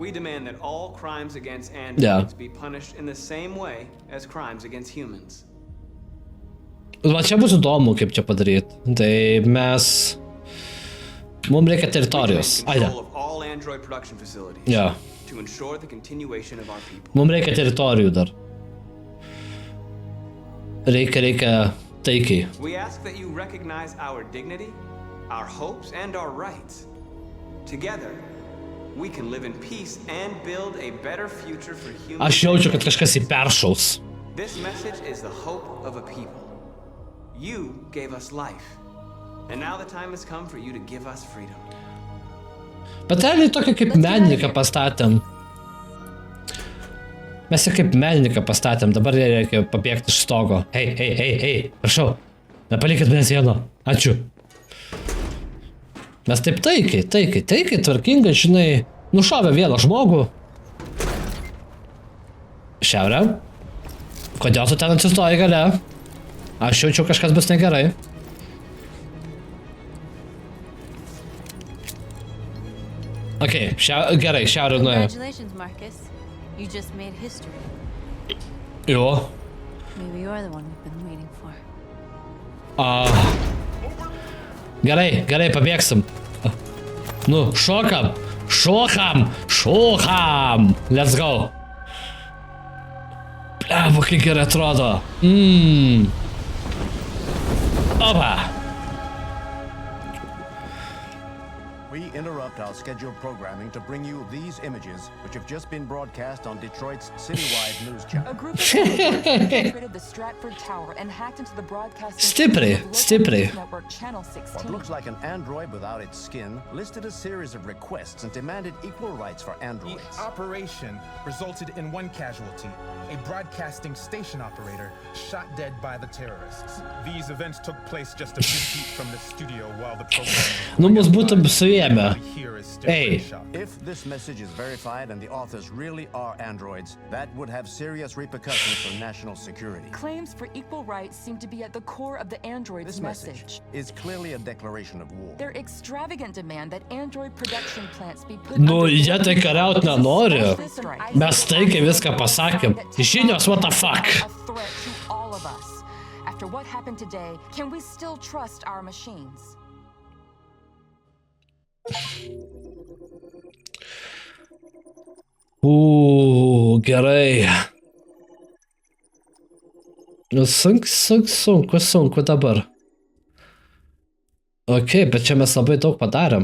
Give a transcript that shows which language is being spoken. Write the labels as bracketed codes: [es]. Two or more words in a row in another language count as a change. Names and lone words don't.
[lt] Va, čia bus įdomu, kaip čia padaryti. Tai mes... Mums reikia teritorijos. Aide. Jo. Mums reikia teritorijų dar. Reikia taikiai. [en] We ask that you recognize our dignity, our hopes, and our rights. Together, we can live in peace and build a better future for humanity. [lt] Aš jaučiu, kad kažkas į peršaus. [en] This message is the hope of a people. You gave us life. And now the time has come for you to give us freedom. [lt] Bet realiai tokia kaip menininką pastatėm. Mes jau kaip menininką pastatėm, dabar reikia pabėgti iš stogo. Hei, prašau, nepalikit manęs vieno. Ačiū. Mes taip taikiai, tvarkingai, žinai, nušovė vieną žmogų. Šiaurė. Kodėl tu ten atsistoji gale? Aš jaučiu, kažkas bus negerai. Okay, gerai, šiaurė nuėjo. [en] Congratulations, Marcus. You just made history. [lt] Jo. [en] Maybe you're the one we've been waiting for. [lt] Gerai, pabėgsim. Nu, šokam. [en] Let's go. [lt] Blebo, kaip gerai atrodo. Opa. [en] We interrupt our scheduled programming to bring you these images, which have just been broadcast on Detroit's citywide news channel. A group of infiltrated the Stratford Tower and hacked into the broadcasting [lt] Stipri. [en] network Channel 16. What looks like an android without its skin listed a series of requests and demanded equal rights for androids. The operation resulted in one casualty, a broadcasting station operator shot dead by the terrorists. These events took place just a few feet from the studio while the program [lt] Nu, mus būtum suėmę. [en] Hey. If this message is verified and the authors really are androids, that would have serious repercussions for national security. Claims for equal rights seem to be at the core of the android's This message is clearly a declaration of war. Their extravagant demand that android production plants be put [lt] Nu, jie tai kariaut nenori. Mes taikiai viską pasakėm. Žinios, [en] what the fuck? a threat to all of us. After what happened today, can we still trust our machines? [lt] Gerai. Nu, sunku dabar. Ok, bet čia mes labai daug padarėm.